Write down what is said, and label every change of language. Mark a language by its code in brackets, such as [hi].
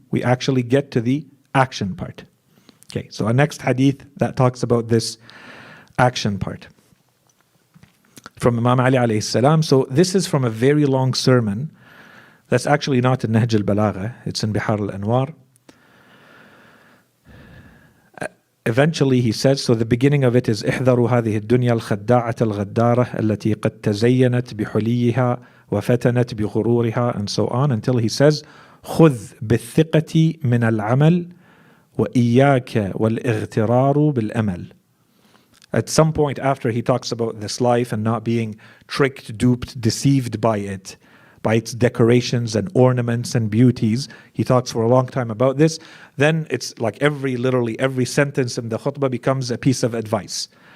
[en] We actually get to the action part. Okay, so our next hadith that talks about this action part. From Imam Ali alayhi salam. So this is from a very long sermon. That's actually not in Nahj al-Balagha. It's in Bihar al-Anwar. Eventually he says, so the beginning of it is [ar] احذروا هذه الدنيا الخداعة الغدارة التي قد تزينت بحليها وفتنت بغرورها, [en] and so on, until he says [ar] خذ بالثقة من العمل وإياك والاغترار بالأمل. [en] At some point after he talks about this life and not being tricked, duped, deceived by it, by its decorations and ornaments and beauties, he talks for a long time about this. Then it's like literally every sentence in the khutbah becomes a piece of advice.